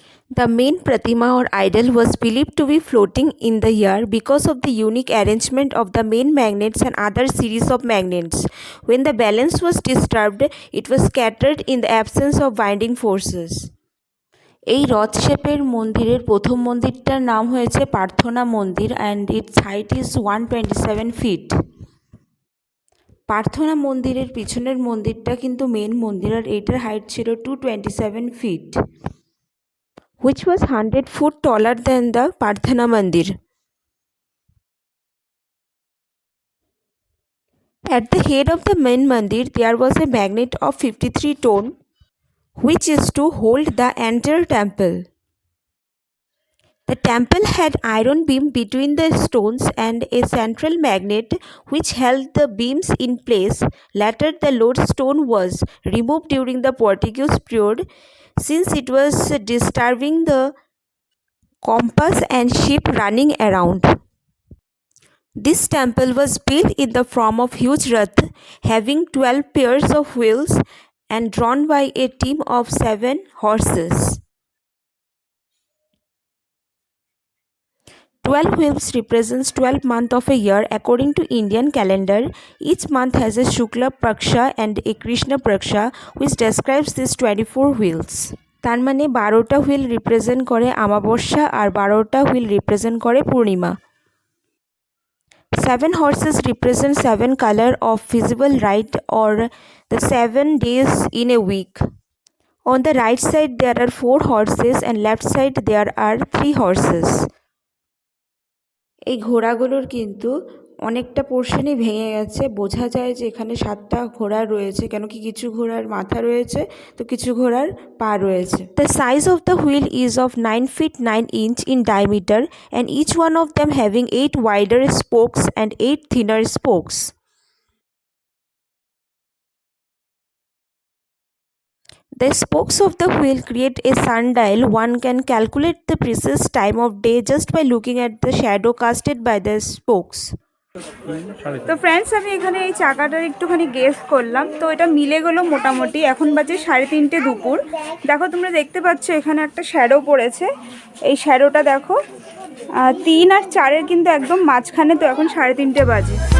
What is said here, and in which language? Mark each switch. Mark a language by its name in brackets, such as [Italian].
[English] The main pratima or idol was believed to be floating in the air because of the unique arrangement of the main magnets and other series of magnets. When the balance was disturbed, it was scattered in the absence of binding forces. [Bangla] এই রথ শেপের মন্দিরের প্রথম মন্দিরটার নাম হয়েছে প্রার্থনা মন্দির [English] And its height is 127 feet. [Bangla] প্রার্থনা মন্দিরের পিছনের মন্দিরটা কিন্তু মেন মন্দির, আর এইটার হাইট ছিল 227 fit, [English] which was 100 foot taller than the Parthana Mandir. At the head of the main mandir, there was a magnet of 53 ton, which is to hold the entire temple. The temple had iron beam between the stones and a central magnet which held the beams in place. Later, the lodestone was removed during the Portuguese period since it was disturbing the compass and ship running around. This temple was built in the form of huge rath having 12 pairs of wheels and drawn by a team of 7 horses. 12 wheels represents 12 months of a year according to Indian calendar. Each month has a Shukla Paksha and a Krishna Paksha which describes these 24 wheels. [Bangla] তার মানে 12টা wheel represent করে আমাবস্যা আর 12টা wheel represent করে পূর্ণিমা। [English] 7 horses represent 7 color of visible light or the 7 days in a week. On the right side there are 4 horses and left side there are 3 horses. [Bangla] এই ঘোড়াগুলোর কিন্তু অনেকটা পোর্শনই ভেঙে গেছে, বোঝা যায় যে এখানে 7টা ঘোড়া রয়েছে, কেন কি কিছু ঘোড়ার মাথা রয়েছে তো কিছু ঘোড়ার পা রয়েছে। [English] The size of the wheel is of 9 feet 9 inch in diameter and each one of them having 8 wider spokes and 8 thinner spokes. The spokes of the wheel create a sundial. One can calculate the precise time of day just by looking at the shadow casted by the spokes. [Bangla] তো friends, আমি এখানে এই চাকাটার একটুখানি guess করলাম, তো এটা মিলে গেলো মোটামুটি। এখন বাজে 3:30 দুপুর। দেখো তোমরা দেখতে পাচ্ছ এখানে একটা শ্যাডো পড়েছে, এই শ্যাডোটা দেখো 3 আর 4-এর কিন্তু একদম মাঝখানে, তো এখন 3:30 বাজে।